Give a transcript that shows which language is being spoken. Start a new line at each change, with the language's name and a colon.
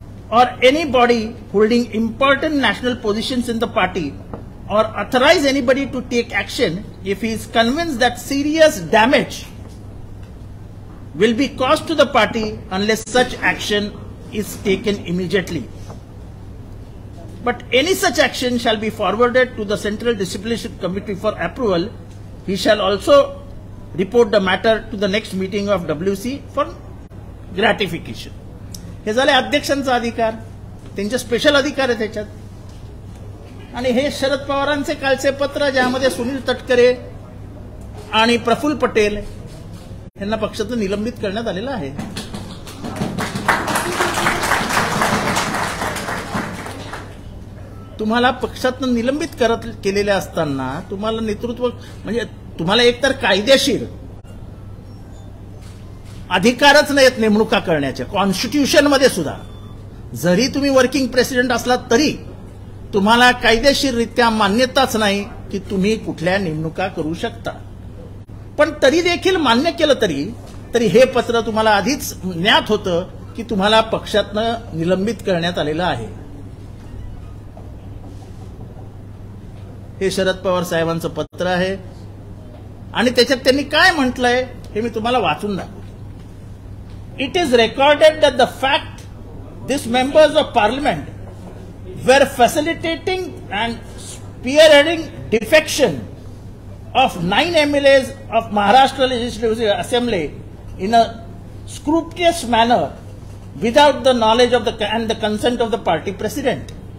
English: or any body holding important national positions in the party, or authorize anybody to take action if he is convinced that serious damage will be caused to the party unless such action is taken immediately. But any such action shall be forwarded to the Central Disciplinary Committee for approval. He shall also report the matter to the next meeting of WC for gratification.
Marathi: हे झाले अध्यक्षांचा अधिकार, त्यांचे special अधिकार आहे त्याच्यात. आणि हे शरद पवारांचे कालचे पत्र ज्यामध्ये सुनील तटकरे आणि प्रफुल्ल पटेल यांना पक्षातून निलंबित करण्यात आलेलं आहे. तुम्हाला पक्षातून निलंबित केलेले असताना तुम्हाला नेतृत्व म्हणजे तुम्हाला एकतर कायदेशीर अधिकारच नाहीत नेमणुका करण्याचे. कॉन्स्टिट्यूशन मध्ये सुद्धा जरी तुम्ही वर्किंग प्रेसिडेंट असलात तरी तुम्हाला कायदेशीररित्या मान्यताच नाही की तुम्ही कुठल्या नेमणुका करू शकता. पण तरी देखील मान्य केलं तरी हे पत्र तुम्हाला आधीच ज्ञात होतं की तुम्हाला पक्षातनं निलंबित करण्यात आलेलं आहे. हे शरद पवार साहेबांचं पत्र आहे आणि त्याच्यात त्यांनी काय म्हटलंय हे मी तुम्हाला वाचून दाखवतो.
English: It is recorded that the fact this members of parliament were facilitating and spearheading defection of 9 MLAs of Maharashtra Legislative Assembly in a scrupulously manner without the knowledge of and the consent of the party president.